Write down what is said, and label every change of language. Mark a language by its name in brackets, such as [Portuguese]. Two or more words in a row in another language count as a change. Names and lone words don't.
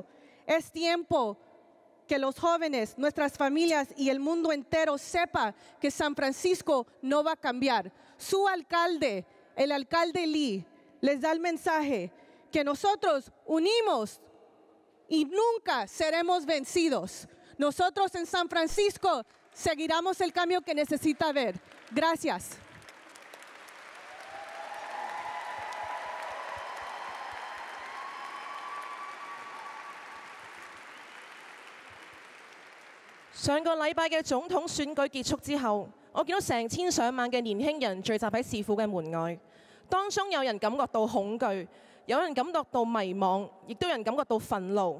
[Spanish] Es tiempo que los jóvenes, nuestras familias y el mundo entero sepa que San Francisco no va a cambiar. Su alcalde, el alcalde Lee, les da el mensaje que nosotros unimos y nunca seremos vencidos. Nosotros en San Francisco seguiremos el cambio que necesita haber. Gracias. [Cantonese] 上個禮拜嘅總統選舉結束之後，我見到成千上萬嘅年輕人聚集喺市府嘅門外，當中有人感覺到恐懼，有人感覺到迷茫，亦都有人感覺到憤怒。